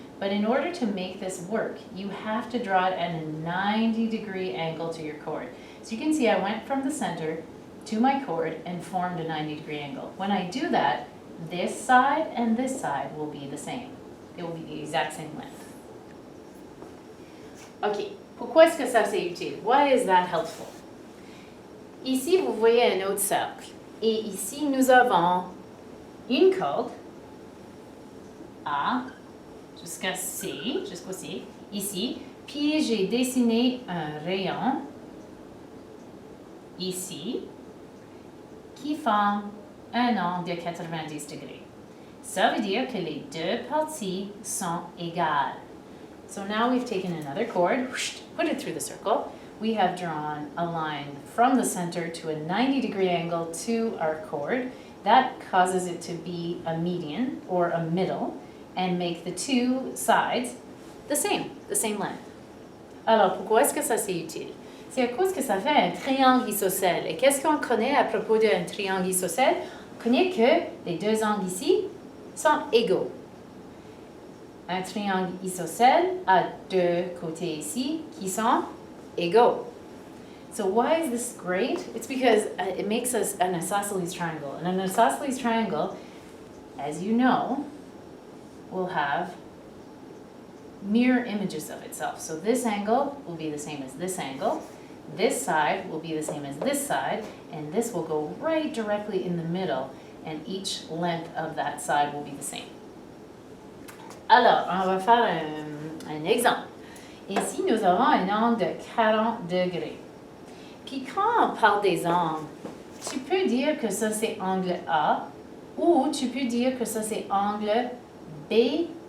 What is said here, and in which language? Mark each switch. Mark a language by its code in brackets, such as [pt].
[en] But in order to make this work, you have to draw it at a 90-degree angle to your chord. So you can see I went from the center to my chord and formed a 90-degree angle. When I do that, this side and this side will be the same. It will be the exact same length. [fr] Ok, pourquoi est-ce que ça c'est utile? [en] Why is that helpful? [fr] Ici, vous voyez un autre cercle. Et ici, nous avons une corde A jusqu'au C, ici. Puis j'ai dessiné un rayon ici qui forme un angle de 90 degrés. Ça veut dire que les deux parties sont égales. [en] So now we've taken another chord, put it through the circle. We have drawn a line from the center to a 90-degree angle to our chord. That causes it to be a median or a middle and make the two sides the same length. [fr] Alors, pourquoi est-ce que ça c'est utile? C'est à cause que ça fait un triangle isocèle. Et qu'est-ce qu'on connaît à propos d'un triangle isocèle? On connaît que les deux angles ici sont égaux. Un triangle isocèle a deux côtés ici qui sont égaux. [en] So why is this great? It's because it makes us an isosceles triangle. And an isosceles triangle, as you know, will have mirror images of itself. So this angle will be the same as this angle. This side will be the same as this side. And this will go right directly in the middle. And each length of that side will be the same. [fr] Alors, on va faire un exemple. Ici, nous avons un angle de 40 degrés. Puis quand on parle des angles, tu peux dire que ça c'est angle A, ou tu peux dire que ça c'est angle BAC.